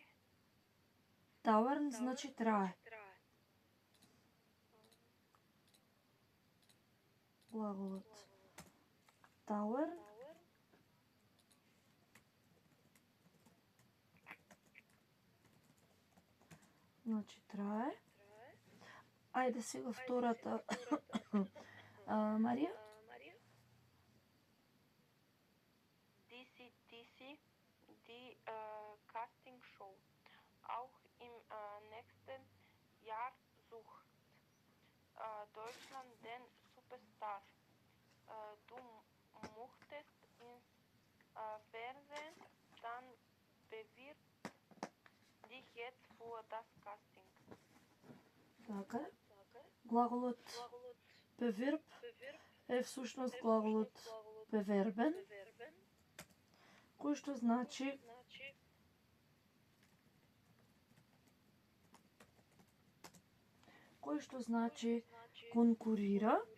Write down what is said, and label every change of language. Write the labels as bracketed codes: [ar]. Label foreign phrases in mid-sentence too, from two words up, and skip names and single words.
[mk] Dauern значи трае. Глаголот dauern значи трае. Ајде сега втората. Марија? [de] Die Castingshow. Auch im nächsten Jahr sucht Deutschland den Superstar. Du möchtest ins Fernsehen, dann bewirb dich jetzt für das Casting. [mk] Така е. Глаголот bewerb е всушност глаголот bewerben, кој што значи конкурира.